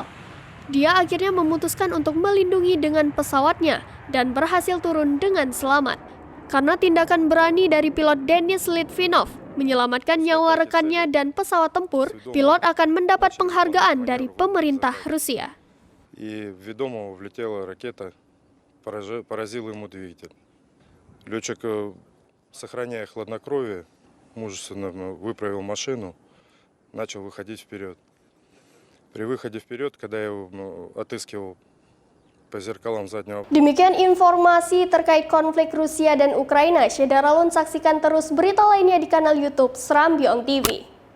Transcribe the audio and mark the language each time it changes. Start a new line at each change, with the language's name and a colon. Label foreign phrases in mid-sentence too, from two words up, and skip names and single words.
Indonesian: Dia akhirnya memutuskan untuk melindungi dengan pesawatnya dan berhasil turun dengan selamat. Karena tindakan berani dari pilot Denis Litvinov menyelamatkan nyawa rekannya dan pesawat tempur, pilot akan mendapat penghargaan dari pemerintah Rusia.
Russian: Летчик, сохраняя хладнокровие, мужественно выправил машину, начал выходить вперед. При выходе вперед, когда я его отыскивал по зеркалам заднего...
Indonesian: Demikian informasi terkait konflik Rusia dan Ukraina. Syederalun, saksikan terus berita lainnya di kanal YouTube Serambi On TV.